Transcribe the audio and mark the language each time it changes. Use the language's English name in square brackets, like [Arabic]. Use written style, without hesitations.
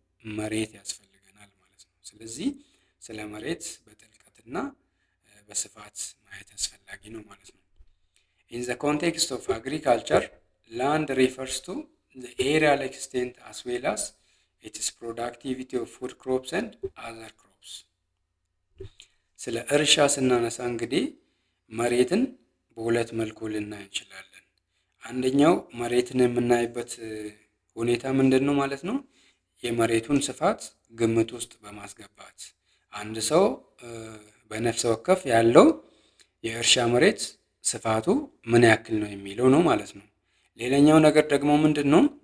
[Amharic] መሬት ያስፈልገናል ማለት ነው። ስለዚህ ስለ መሬት በጥልቀትና በስፋት ማየት አስፈላጊ ነው ማለት ነው። [English] In the context of agriculture, land refers to the areal extent as well as its productivity of food crops and other crops. [Amharic] ስለ እርሻ ስናነሳ እንግዲህ መሬትን በሁለት መልኩ ልናይ እንችላለን። አንደኛው መሬትን የምናይበት ሁኔታ ምንድን ነው ማለት ነው? የመሬቱን ስፋት ግምት ውስጥ በማስገባት አንድ ሰው በነፍስ ወከፍ ያለው የእርሻ መሬት ስፋቱ ምን ያክል ነው የሚለው ነው ማለት ነው። ሌላኛው ነገር ደግሞ ምንድን ነው?